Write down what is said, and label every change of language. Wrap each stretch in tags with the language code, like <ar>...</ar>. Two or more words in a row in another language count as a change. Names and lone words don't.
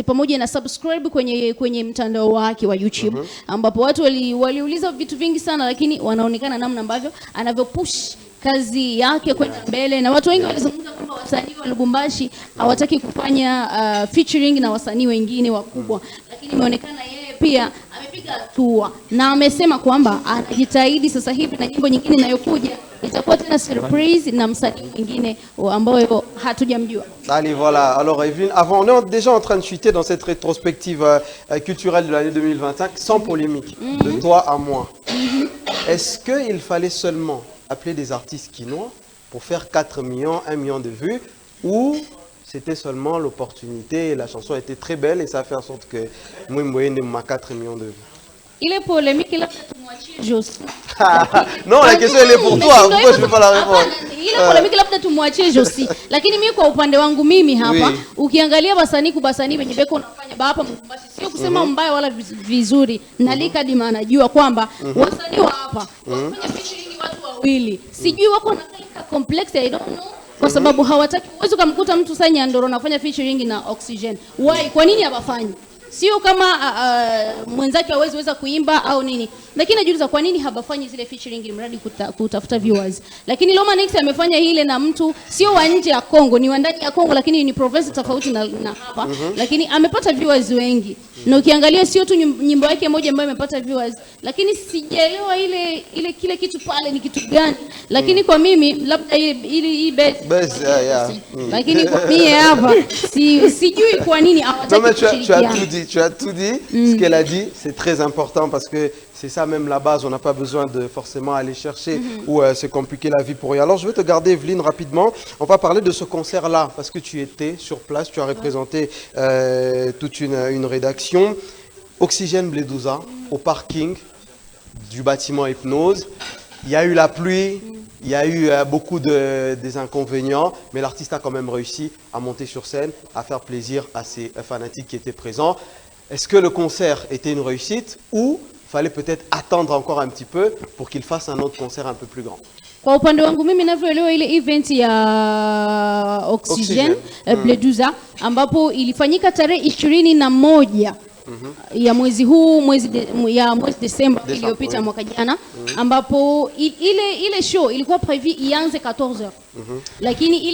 <sw>pamoja na subscribe kwenye mtandao wake wa YouTube ambapo watu waliuliza vitu vingi sana, lakini wanaonekana namna ambavyo anavyopush kazi yake kwenda mbele, na watu wengi walizungumza kwamba wasanii wa Lubumbashi hawataki kufanya featuring na wasanii wengine wakubwa, lakini imeonekana yeye pia amepiga hatua na amesema kwamba anajitahidi sasa hivi na nyimbo nyingine inayokuja itakuwa tena surprise na msanii mwingine ambao hatujamjua.</sw> <fr>Allez, voilà. Alors, Evelyne, avant, on est déjà en train de chuter dans cette rétrospective culturelle de l'année 2025, sans polémique, de toi à moi. Est-ce qu'il fallait seulement appeler des artistes quinois pour faire 4 millions, 1 million de vues, ou c'était seulement l'opportunité et la chanson était très belle et ça a fait en sorte que Mwimboye m'a 4 millions de vues? Il est polémique, il a Josi. Non, la question elle est pour toi. Pourquoi je ne peux pas la répondre?</fr> <sw>Ile polemiki labda tumwachie Josi. Lakini mimi kwa upande wangu mimi hapa ukiangalia basanii wenye beko unafanya hapa Mkumbashi sio kusema mbaya wala vizuri. Nalika Dima anajua kwamba wasanii wa hapa wanafanya featuring watu wawili. Sijui wako na complex,</sw> <en>I don't know.</en> <sw>Kwa sababu hawataki, uwezo kumkuta mtu sasa Nyandoro anafanya featuring na Oxygen. Why? Kwa nini hawafanyi? Sio kama mwenzake hawezi kuimba au nini, lakini najiuliza kwa nini habafanyi zile featuring mradi kutafuta viewers. Lakini Lomanix amefanya ile na mtu sio wa nje ya Kongo, ni wa ndani ya Kongo, lakini ni professor tofauti na hapa, lakini amepata viewers wengi. Na ukiangalia sio tu nyimbo yake moja ambayo imepata viewers, lakini sijaelewa ile kile kitu pale ni kitu gani. Lakini kwa mimi labda ile best. Lakini kwa mimi hapa sijui kwa nini hawataki kushirikiana.</sw> <fr>Tu as tout dit. Ce qu'elle a dit, c'est très important parce que c'est ça même la base. On n'a pas besoin de forcément aller chercher ou se compliquer la vie pour rien. Alors, je vais te garder, Evelyne, rapidement. On va parler de ce concert-là parce que tu étais sur place, tu as représenté toute une rédaction. Oxygène Bledouza, au parking du bâtiment Hypnose. Il y a eu la pluie. Il y a eu beaucoup des inconvénients, mais l'artiste a quand même réussi à monter sur scène, à faire plaisir à ses fanatiques qui étaient présents. Est-ce que le concert était une réussite ou fallait peut-être attendre encore un petit peu pour qu'il fasse un autre concert un peu plus grand?</fr> <sw>Kwa upande wangu mimi ninavyoelewa ile event ya Oxygen Bleduza ambapo ilifanyika tarehe 21 ya mwezi huu mwezi Desemba iliyopita mwaka jana ambapo ile show ilikuwa prevu ianze 14h lakini</sw>